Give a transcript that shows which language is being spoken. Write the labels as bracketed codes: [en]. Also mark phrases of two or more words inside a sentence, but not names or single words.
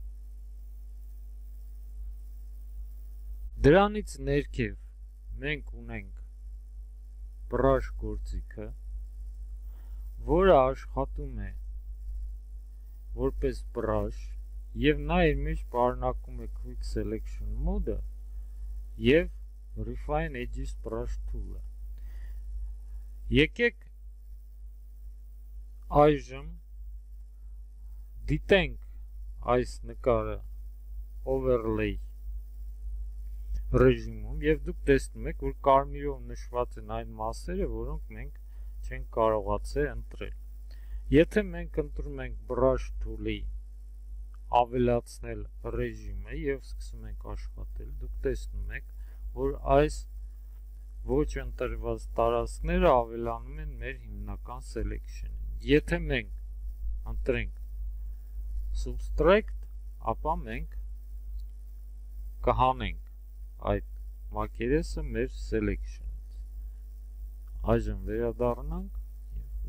[hy] Դրանից ներքև մենք ունենք brush գործիքը, որը աշխատում է որպես brush եւ նա իր մեջ պարունակում է [en] quick selection mode-ը [hy] եւ [en] refine edges brush tool-ը։ [hy] Եկեք այժմ դիտենք այս նկարը overlay ռեժիմում եւ դուք տեսնում եք, որ կարմիրով նշված են այն մասերը, որոնք մենք չենք կարողացել ընտրել։ Եթե մենք ընտրում ենք [en] brush tool-ի [hy] ավելացնել ռեժիմը եւ սկսում ենք աշխատել, դուք տեսնում եք, որ այս ոչ ընտրված տարածքները ավելանում են մեր հիմնական selection-ին։ Եթե մենք ընտրենք subtract, ապա մենք կհանենք այդ մակերեսը մեր selection-ից։ Այժմ վերադառնանք եւ